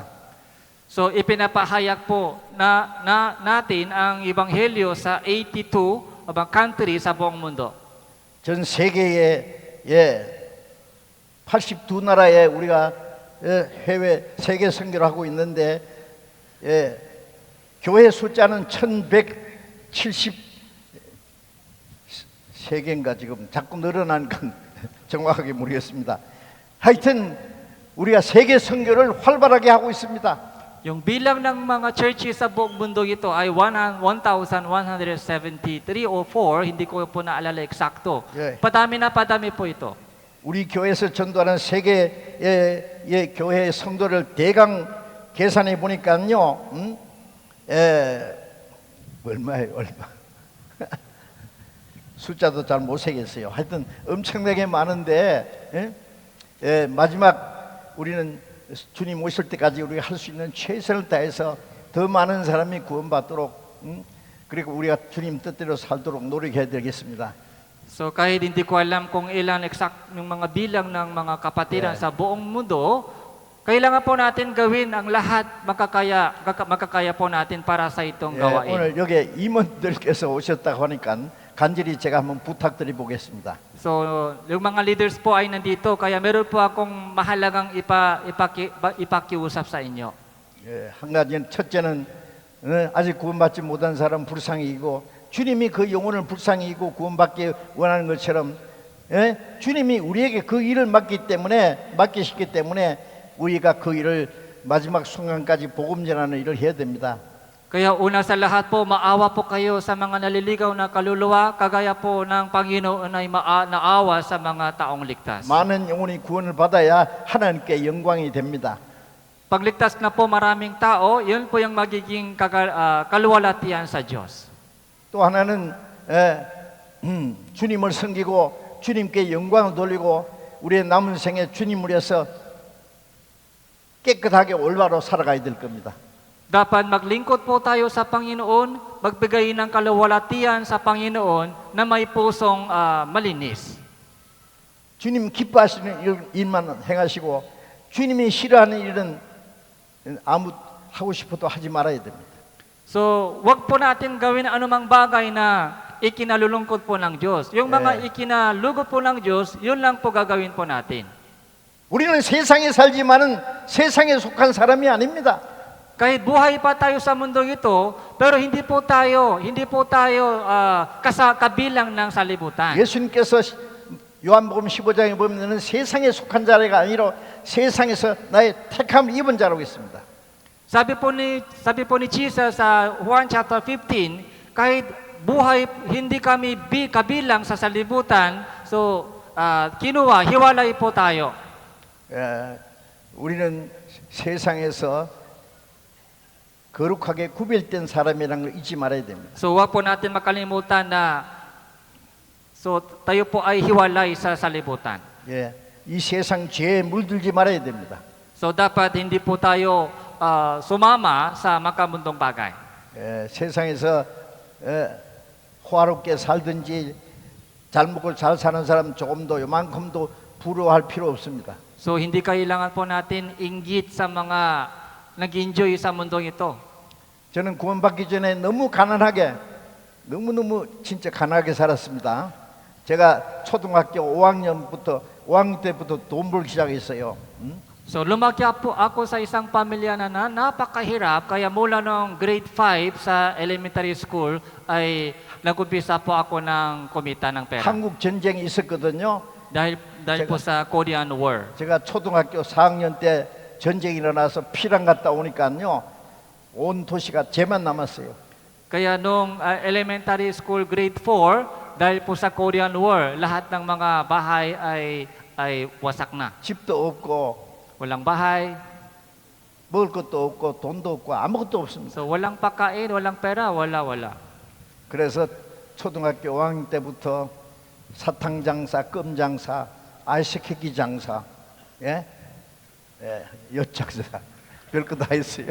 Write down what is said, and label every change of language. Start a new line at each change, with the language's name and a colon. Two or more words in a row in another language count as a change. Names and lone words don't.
Filipino: So ipinapahayag po natin ang ebanghelyo sa 82 country sa buong mundo.
Korean: 전 세계에 82나라에 우리가 해외 세계 선교를 하고 있는데 교회 숫자는 1173개인가 지금 자꾸 늘어나니까 정확하게 모르겠습니다. 하여튼 우리가 세계 선교를 활발하게 하고 있습니다.
Filipino: Yung bilang ng mga churches sa buong mundo ito ay 1,173 o 4, hindi ko po naalala eksakto. Padami po ito.
Korean: 우리 교회에서 전도하는 세계의 교회의 성도를 대강 계산해 보니까요, 얼마예요, 얼마? 숫자도 잘 못 세겠어요. 하여튼 엄청나게 많은데 마지막 우리는 주님 오실 때까지 우리가 할 수 있는 최선을 다해서 더 많은 사람이 구원받도록 그리고 우리가 주님 뜻대로 살도록 노력해야 되겠습니다.
Filipino: So kahit hindi ko alam kung ilan exact yung mga bilang ng mga kapatiran sa buong mundo, kailangan po natin gawin ang lahat makakaya po natin para sa itong gawain.
Korean: 오늘 여기 임원들께서 오셨다고 하니까 간절히 제가 한번 부탁드려 보겠습니다.
Filipino: So yung mga leaders po ay nandito, kaya meron po akong mahalagang ipakiusap sa inyo.
Korean: 한 가지는 첫째는 아직 구원받지 못한 사람 불쌍히 이기고 주님이 그 영혼을 불쌍히 이기고 구원받기 원하는 것처럼 주님이 우리에게 그 일을 맡기셨기 때문에 우리가 그 일을 마지막 순간까지 복음 전하는 일을 해야 됩니다.
Filipino: Kaya una sa lahat po, maawa po kayo sa mga naliligaw na kaluluwa, kagaya po ng Panginoon ay naawa sa mga taong ligtas.
Korean: 많은 영혼이 구원을 받아야 하나님께 영광이 됩니다.
Filipino: Pagligtas na po maraming tao, yun po yung magiging kaluwalhatian sa Diyos.
Korean: 또 하나는 주님을 섬기고 주님께 영광을 돌리고 우리의 남은 생에 주님을 위해서 깨끗하게 올바로 살아가야 될 겁니다.
Filipino: Dapat maglingkod po tayo sa Panginoon, magbigay ng kaluwalhatian sa Panginoon na may pusong malinis.
Korean: 주님 기뻐하시는 일만 행하시고 주님이 싫어하는 일은 아무 하고 싶어도 하지 말아야 됩니다.
Filipino: So, wag po natin gawin anumang bagay na ikinalulungkot po ng Diyos. Yung mga ikinalugod po ng Diyos, yun lang po gagawin po natin.
Korean: 우리는 세상에 살지만은 세상에 속한 사람이 아닙니다.
Filipino: Kahit buhay pa tayo sa mundong ito, pero hindi po tayo kabilang ng salibutan.
Korean: 예수님께서 요한복음 15장에 보면은 세상에 속한 자가 아니라 세상에서 나의 택함을 입은 자라고 있습니다.
Filipino: Sabi po ni Jesus sa Juan chapter 15, kahit buhay hindi kami kabilang sa salibutan, so hiwalay po tayo.
Korean: 우리는 세상에서 거룩하게 구별된 사람이라는 걸 잊지 말아야 됩니다.
Filipino: So wag po natin makalimutan na tayo po ay hiwalay sa salibutan.
Korean: 이 세상 죄에 물들지 말아야 됩니다.
Filipino: So dapat hindi po tayo sumama sa makamundong bagay.
Korean: 세상에서 호화롭게 살든지 잘 먹고 잘 사는 사람 조금도 요만큼도 부러워할 필요 없습니다.
Filipino: So hindi kailangan po natin inggit sa mga nag-enjoy sa mundong ito.
Korean: 저는 구원받기 전에 너무 가난하게, 너무너무 진짜 가난하게 살았습니다. 제가 초등학교 5학년 때부터 돈 벌기 시작했어요.
Filipino: So lumaki po ako sa isang pamilya na napakahirap, kaya mula noong grade 5 sa
English: elementary school
Filipino: ay nag-umpisa po ako ng kumita ng pera.
Korean: 한국 전쟁이 있었거든요.
Filipino: Dahil po sa
English: Korean War.
Korean: 제가 초등학교 4학년 때 전쟁이 일어나서 피랑 갔다 오니까요. 온 도시가 죄만 남았어요.
Filipino: Kaya nung
English: elementary school grade 4,
Filipino: dahil po sa
English: Korean War,
Filipino: lahat ng mga bahay ay wasak na.
Korean: 집도 없고
Filipino: Walang bahay.
Korean: 먹을 것도 없고 돈도 없고 아무것도 없습니다.
Filipino: So walang pagkain, walang pera, wala.
Korean: 그래서 초등학교 5학년 때부터 사탕 장사, 껌 장사, 아이스크림 장사, 엿 장사, 별거 다 했어요.